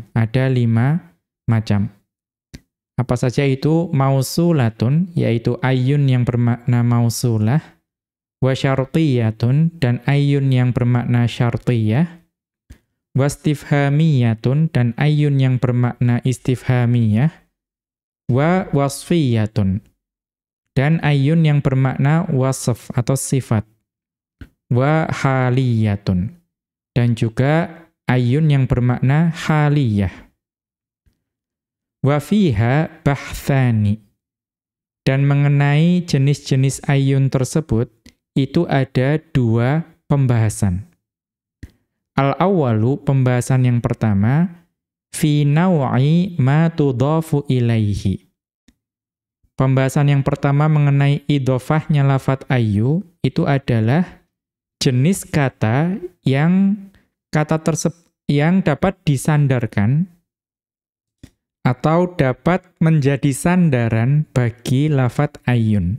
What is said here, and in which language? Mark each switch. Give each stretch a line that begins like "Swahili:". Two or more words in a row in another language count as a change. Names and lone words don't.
Indonesian: Ada 5 macam. Apa saja itu? Mausulatun, yaitu ayyun yang bermakna mausulah.
Arabic: وشرطية,
Indonesian: dan ayyun yang bermakna syartiyah. Wastifhamiyatun, dan ayyun yang bermakna istifhamiyah.
Arabic: ووصفية,
Indonesian: dan ayyun yang bermakna wasf atau sifat.
Arabic: وحالية,
Indonesian: dan juga ayyun yang bermakna haliyah.
Arabic: وفيها بحثان,
Indonesian: dan mengenai jenis-jenis ayyun tersebut, itu ada 2 pembahasan. Al-awwalu, pembahasan yang pertama,
Arabic: في نوع ما تضاف إليه.
Indonesian: Pembahasan yang pertama mengenai idhofahnya lafat ayyu, itu adalah jenis kata yang dapat disandarkan atau dapat menjadi sandaran bagi lafat ayyun.